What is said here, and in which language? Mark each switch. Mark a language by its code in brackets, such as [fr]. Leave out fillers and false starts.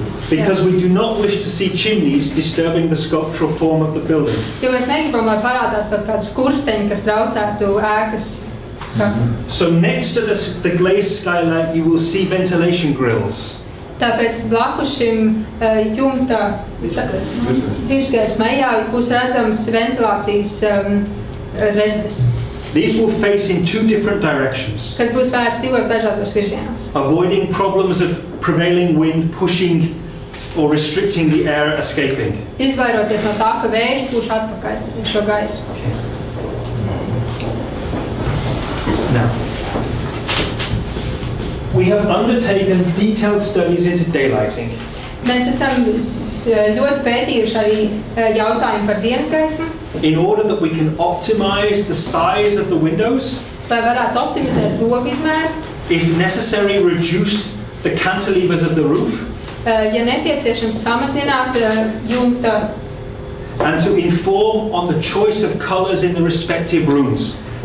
[en] Because we do not wish to see chimneys disturbing the sculptural form of the building. [lv] Jo mēs negribam, lai parādās kaut kādu skursteņu, kas traucētu ēkas skatu. [en] So next to the glazed skylight you will see ventilation grills. [lv] Tāpēc blakus šim jumta virsgaismai būs redzams ventilācijas restes. [en] These will face in two different directions. [lv] Kas būs vērsts divos dažādos virzienos. [en] Avoiding problems of prevailing wind pushing or restricting the air escaping. [lv] Izvairoties no tā, ka vējš pūš atpakaļ šo gaisu. [en] Now, we have undertaken detailed studies into daylighting. [lv] Mēs esam ļoti pētījuši arī jautājumu par dienas gaismu. [en] In order that we can optimize the size of the windows, [lv] lai varētu optimizēt logu izmēru, [en] if necessary reduce the cantilevers of the roof, [lv] Ja nepieciešams samazināt jumta. [en] And to inform on the choice of colours in the respective rooms.